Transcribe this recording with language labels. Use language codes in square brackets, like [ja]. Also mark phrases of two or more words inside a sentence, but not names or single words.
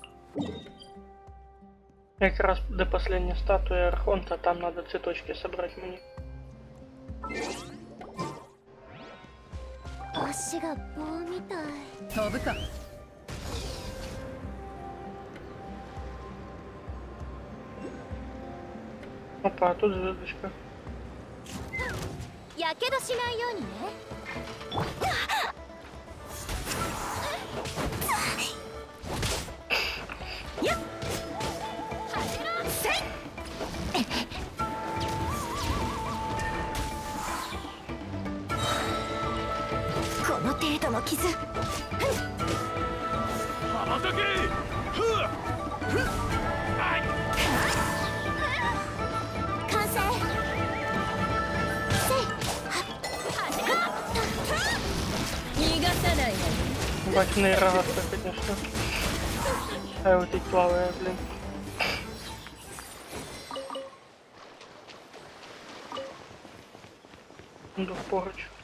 [uk] Якраз де [ru] последняя статуя Архонта, там надо цветочки собрать мне. [ja] 足が棒みたい。飛ぶか。 Опа, а тут звездочка. やけどしないようにね。やっ。せい。この程度の傷。羽ばたけ。ふわふっ。はい。完成。せい。逃がさないわ。 [ru] Бачный рогатка, конечно. А вот и плавая, блин. Иду поруч.